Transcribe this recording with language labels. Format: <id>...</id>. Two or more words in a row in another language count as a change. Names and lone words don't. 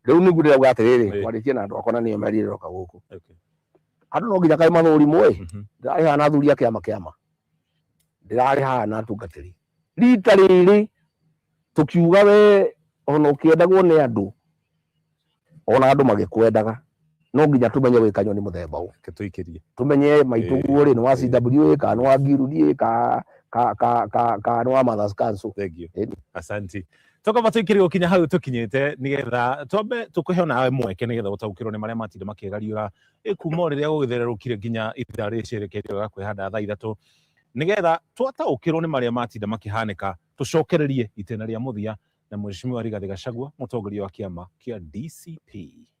<ki>riu ni ngurira gwa atiriri kwaritie na andu akona niyo merire roka guku andu no nginya kai mathurimu ndirari hana athuri kiama ndirari hana atungatiri rita riri tukiuga we ona ukiendagwo ni andu ona andu magikwendaga no nginya tumenye wikanyo ni muthemba u tuikirie tumenye maituguo ri no wa CW ka no wa Ngirudi ka no wa Mothers Council.</ki> <en>Thank you.</en> <sw>Asante.</sw> <ki>Toka matuikirie ukinya hau tukinyite nigetha twambe tukuhe nawe mweke nigetha utaukirwo ni maria matinde makigariura kuma riria gugithererukire nginya ithaa ricirekerio ga kwihanda thaa 3 nigetha twataukirwo ni maria matinde makihanika tucokererie itena ria muthia na Mheshimiwa Rigathi Gachagua mutongoria wa kiama kia DCP.</ki>